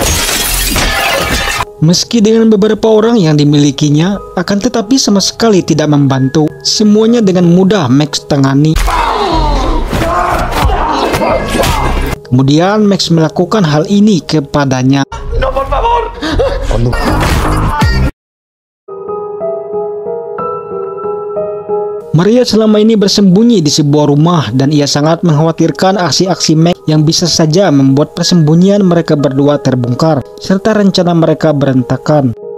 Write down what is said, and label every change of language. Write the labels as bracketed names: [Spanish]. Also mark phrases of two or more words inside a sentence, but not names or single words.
[Indonesian] Meski dengan beberapa orang yang dimilikinya, akan tetapi sama sekali tidak membantu. Semuanya dengan mudah Max tangani. Kemudian Max melakukan hal ini kepadanya. [Spanish] No, por favor. [Indonesian] Maria selama ini bersembunyi di sebuah rumah dan ia sangat mengkhawatirkan aksi-aksi Max yang bisa saja membuat persembunyian mereka berdua terbongkar serta rencana mereka berantakan.